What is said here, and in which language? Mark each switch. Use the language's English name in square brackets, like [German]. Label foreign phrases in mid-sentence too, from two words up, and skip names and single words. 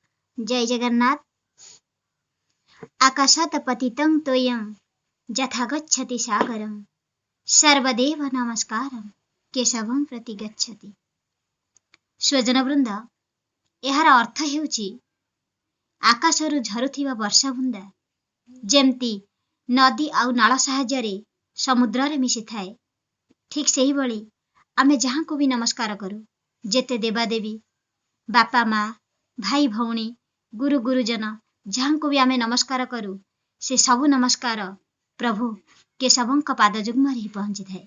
[Odia] ଜୟ ଜଗନ୍ନାଥ। [Sanskrit] आकाशात् पतितं तोयं यथा गच्छति सागरं सर्वदेव नमस्कारं केशवं प्रति गच्छति। [Odia] ସ୍ୱଜନ ବୃନ୍ଦ, ଯାର ଅର୍ଥ ହେଉଛି ଆକାଶରୁ ଝରୁଥିବା ବର୍ଷା ବୁନ୍ଦା ଯେମିତି ନଦୀ ଆଉ ନାଳ ସାହାଯ୍ୟ ସମୁଦ୍ରରେ ମିଶି ଥାଏ, ଠିକ୍ ସେହି ଭଳି ଆମେ ଯାହାକୁ ବି ନମସ୍କାର କରୁ, ଯେତେ ଦେବାଦେବୀ ବାପା ମା ଭାଇ ଭଉଣୀ ଗୁରୁ ଗୁରୁଜନ ଯାହାକୁ ବି ଆମେ ନମସ୍କାର କରୁ, ସେ ସବୁ ନମସ୍କାର ପ୍ରଭୁ କେଶବଙ୍କ ପାଦଯୁଗ୍ମ ହିଁ ପହଞ୍ଚି ଥାଏ।